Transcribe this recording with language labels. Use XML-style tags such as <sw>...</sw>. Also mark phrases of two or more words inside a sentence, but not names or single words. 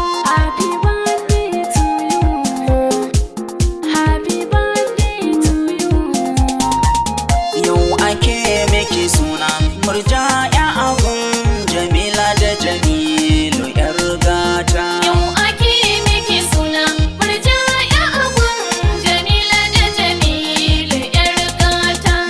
<en>Happy birthday to you. Happy birthday to you.</en> <ha>Yau ake miki suna, Murja ya abun Jamila da Jamilu yar gata. Yau ake miki suna, Murja ya abun Jamila da Jamilu yar gata.</ha>